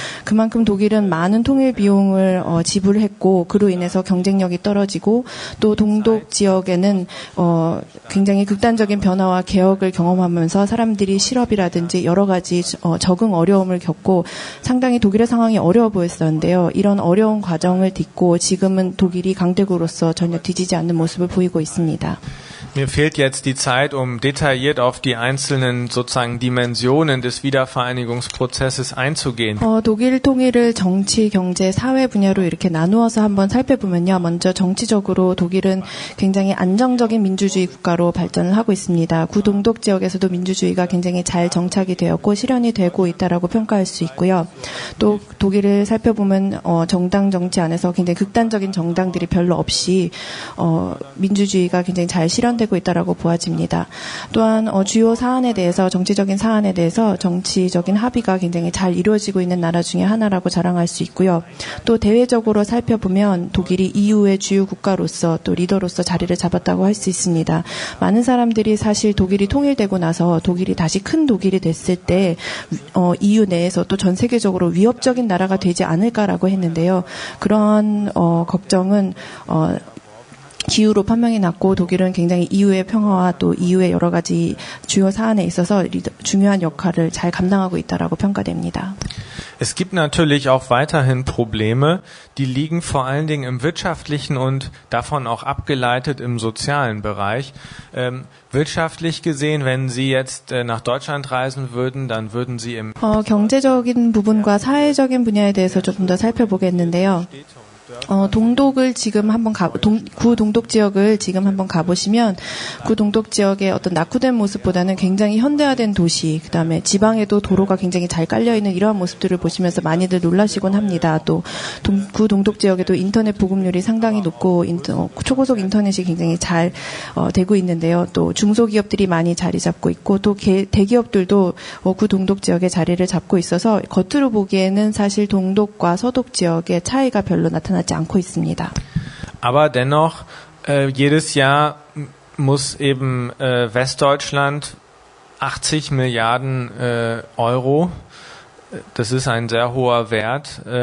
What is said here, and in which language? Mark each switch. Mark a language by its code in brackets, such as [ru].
[ko] 그만큼 독일은 많은 통일 비용을 지불했고 그로 인해서 경쟁력이 떨어지고 또 동독 지역에는 굉장히 극단적인 변화와 개혁을 경험하면서 사람들이 실업이라든지 여러 가지 적응 어려움을 겪고 상당히 독일의 상황이 어려워 보였었는데요. 이런 어려운 과정을 딛고 지금은 독일이 강대국으로서 전혀 뒤지지 않는 모습을 보이고 있습니다. [de] Mir fehlt jetzt die Zeit, detailliert auf die einzelnen sozusagen Dimensionen des Wiedervereinigungsprozesses einzugehen. [ko] 독일 통일을 정치, 경제, 사회 분야로 이렇게 나누어서 한번 살펴보면요. 먼저 정치적으로 독일은 굉장히 안정적인 민주주의 국가로 발전을 하고 있습니다. 구동독 지역에서도 민주주의가 굉장히 잘 정착이 되었고 실현이 되고 있다라고 평가할 수 있고요. 또 독일을 살펴보면 정당 정치 안에서 굉장히 극단적인 정당들이 별로 없이 민주주의가 굉장히 잘 실현되고 있다라고 보아집니다. 또한 주요 사안에 대해서 정치적인 사안에 대해서 정치적인 합의가 굉장히 잘 이루어지고 있는 나라 중에 하나라고 자랑할 수 있고요. 또 대외적으로 살펴보면 독일이 EU의 주요 국가로서 또 리더로서 자리를 잡았다고 할 수 있습니다. 많은 사람들이 사실 독일이 통일되고 나서 독일이 다시 큰 독일이 됐을 때 EU 내에서 또 전 세계적으로 위협적인 나라가 되지 않을까라고 했는데요. 그런 걱정은 기후로 판명이 났고 독일은 굉장히 EU의 평화와 또 EU의 여러 가지 주요 사안에 있어서 중요한 역할을 잘 감당하고 있다라고 평가됩니다. [de] Es gibt natürlich auch weiterhin Probleme, die liegen vor allen Dingen im wirtschaftlichen und davon auch abgeleitet im sozialen Bereich. Wirtschaftlich gesehen, wenn Sie jetzt nach Deutschland reisen würden, dann würden Sie im [ko] 경제적인 부분과 사회적인 분야에 대해서 조금 더 살펴보겠는데요. 동독을 지금 한번 구동독 지역을 지금 한번 가보시면 구동독 지역의 어떤 낙후된 모습보다는 굉장히 현대화된 도시, 그 다음에 지방에도 도로가 굉장히 잘 깔려있는 이러한 모습들을 보시면서 많이들 놀라시곤 합니다. 또 구동독 지역에도 인터넷 보급률이 상당히 높고 초고속 인터넷이 굉장히 잘 되고 있는데요. 또 중소기업들이 많이 자리 잡고 있고 또 대기업들도 구동독 지역에 자리를 잡고 있어서 겉으로 보기에는 사실 동독과 서독 지역의 차이가 별로 나타나지 않고 있습니다. [de] Aber dennoch, jedes Jahr muss eben Westdeutschland 80 Milliarden Euro, das ist ein sehr hoher Wert,